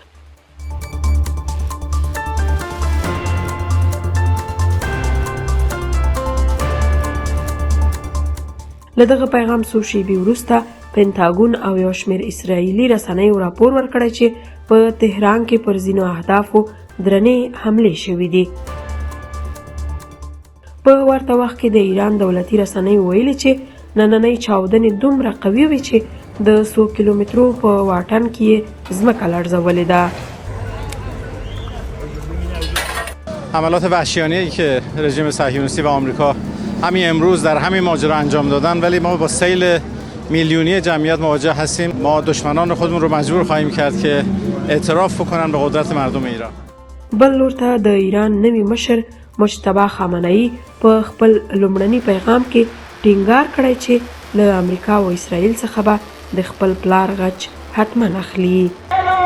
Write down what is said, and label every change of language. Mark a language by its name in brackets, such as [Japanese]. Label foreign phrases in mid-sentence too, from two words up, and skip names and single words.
[Pashto] له دغه پیغام څو شېبې وروسته پنټاګون او یو شمېر اسرائیلي رسنیو راپور ورکړی چې په تهران کې پر ځینو اهدافو درنې حملې شوې دي. په ورته وخت کې د ایران دولتي رسنیو ویلي چې ننني چاودنې دومره قوي وي چې د 100 کیلومترو په واټن کې یې ځمکه لړزولې ده. [Persian] حملات وحشیانه‌ای که رژیم صهیونیستی و آمریکا همین امروز در همین ماجرا انجام دادن، ولی ما با سیل میلیونی جمعیت مواجه هستیم. ما دشمنان خودمون رو مجبور خواهیم کرد که اعتراف بکنن به قدرت مردم ایران. [Pashto] بل لورته د ایران نوي مشر مجتبی خامنه‌ای په خپل لومړني پیغام کې ټینګار کړی چې له امریکا او اسرائیل څخه به د خپل پلار غچ حتما اخلي.